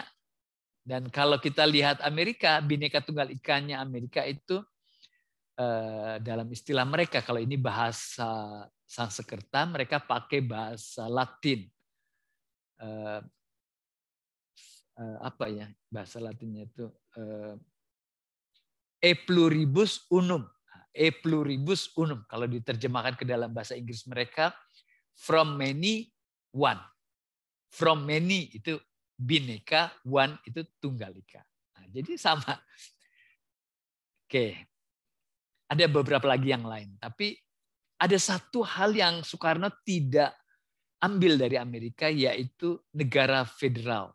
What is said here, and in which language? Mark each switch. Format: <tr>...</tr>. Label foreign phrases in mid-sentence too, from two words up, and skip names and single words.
<id>Dan kalau kita lihat Amerika, Bhinneka Tunggal Ika-nya Amerika itu dalam istilah mereka, kalau ini bahasa Sanskerta, mereka pakai bahasa Latin. Apa ya bahasa Latinnya itu?</id> <la>E pluribus unum. E pluribus unum.</la> <id>Kalau diterjemahkan ke dalam bahasa Inggris mereka,</id> <en>from many, one. From many</en> <id>itu Bhinneka, one itu Tunggal Ika. Nah, jadi sama. Oke. Ada beberapa lagi yang lain. Tapi ada satu hal yang Soekarno tidak ambil dari Amerika, yaitu negara federal.</id>